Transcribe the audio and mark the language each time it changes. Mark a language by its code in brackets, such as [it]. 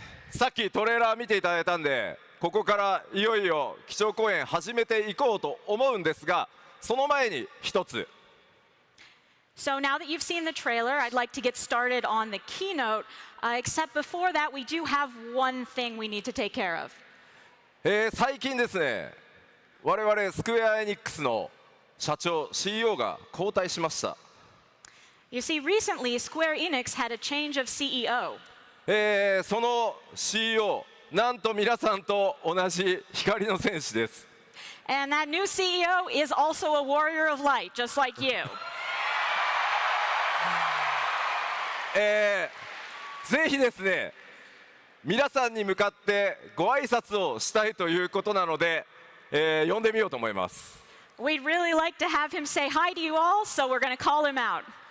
[ja] さっきトレーラー見ていただいたんでここからいよいよ基調講演始めていこうと思うんですがその前に一つ [en] So now that you've seen the trailer, I'd like to get started on the keynote, except before that, we do have one thing we need to take care of. [ja] 最近ですね我々スクエアエニックスの社長 CEO が交代しました [en] You see, recently, Square Enix had a change of CEO. [ja] その CEO なんと皆さんと同じ光の戦士です [en] And that new CEO is also a warrior of light, just like you. [ja] ぜひですね皆さんに向かってご挨拶をしたいということなので、呼んでみようと思います [en] We'd really like to have him say hi to you all, so we're going to call him out.